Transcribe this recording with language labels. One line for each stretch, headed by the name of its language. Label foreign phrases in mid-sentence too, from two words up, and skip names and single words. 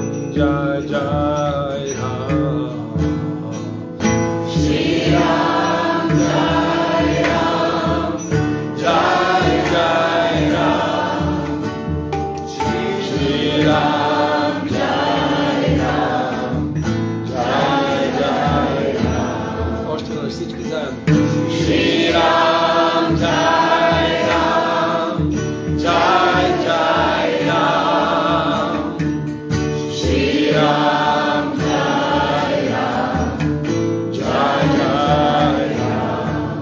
Sanskrit: जय जय राम। श्री राम जय राम. जय जय राम. श्री राम जय राम. जय जय राम.
Bulgarian: Още веднъж всички заедно.
Sanskrit: श्री राम जय राम. जय जय राम. श्री राम जय राम. जय जय राम.